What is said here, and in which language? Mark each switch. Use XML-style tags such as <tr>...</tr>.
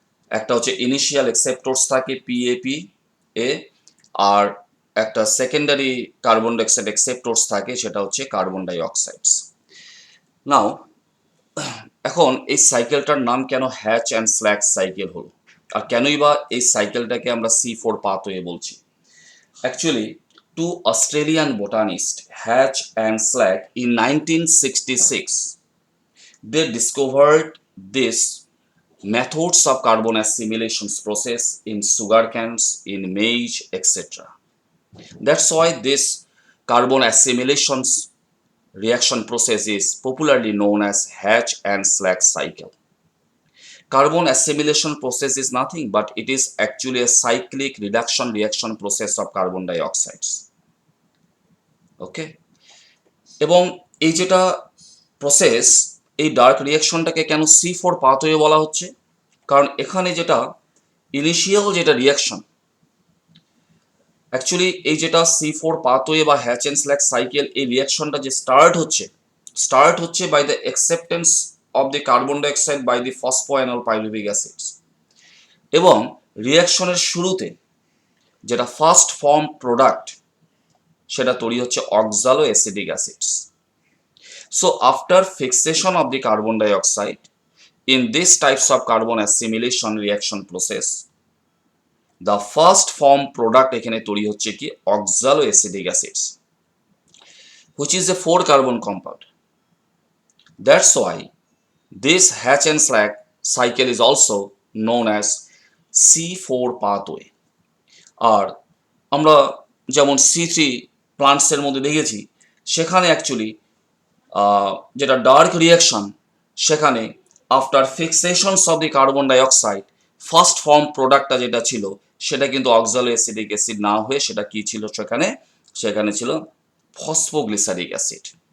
<bn>একটা হচ্ছে ইনিশিয়াল অ্যাকসেপ্টরস থাকে পিএপি এ, আর একটা সেকেন্ডারি কার্বন ডাইঅক্সাইড অ্যাকসেপ্টরস থাকে, সেটা হচ্ছে কার্বন ডাইঅক্সাইডস। নাও, এখন এই সাইকেলটার নাম কেন হ্যাচ অ্যান্ড স্ল্যাক সাইকেল হলো, আর কেনই বা এই সাইকেলটাকে আমরা C4 পাথওয়ে বলছি?</bn> <en>Actually two Australian botanist Hatch and Slack in 1966 they discovered this methods of carbon assimilations process in sugar canes, in maize, etc. That's why this carbon assimilations reaction process is popularly known as Hatch and Slack cycle. Carbon assimilation process is nothing but it is actually a cyclic reduction reaction process of carbon dioxides.</en> <bn>Okay, এবং এই যেটা process, এই dark রিয়াকশনটাকে কেন C4 pathway বলা হচ্ছে, কারণ এখানে যেটা ইনিশিয়াল যেটা রিয়াকশন, অ্যাকচুয়ালি এই যেটা C4 পাথওয়ে বা হ্যাচ অ্যান্ড স্ল্যাক সাইকেল, এই রিয়াকশনটা যে স্টার্ট হচ্ছে</bn> <en>by the acceptance of the carbon dioxide by the phosphoenol pyruvic acids,</en> <bn>এবং রিয়াকশনের শুরুতে যেটা ফার্স্ট ফর্ম প্রোডাক্ট সেটা তৈরি হচ্ছে অক্সালো acidic acids.</bn> <en>So after fixation of the carbon dioxide in these types of carbon assimilation reaction process, the first form product</en> <bn>এখানে তৈরি হচ্ছে কি</bn> <en>oxaloacetic acids, which is a 4 carbon compound. That's why this hatch and slack cycle is also known as C4 pathway.</en> <bn>আর আমরা যেমন C3 প্লান্টসের মধ্যে দেখেছি, সেখানে actually যেটা ডার্ক রিয়াকশন, সেখানে after ফিক্সেশনস of the carbon dioxide first form প্রোডাক্টটা যেটা ছিল সেটা কিন্তু অক্সালো অ্যাসিটিক অ্যাসিড না হয়ে সেটা কি ছিল, সেখানে সেখানে ছিল ফসফোগ্লিসারিক অ্যাসিড।</bn>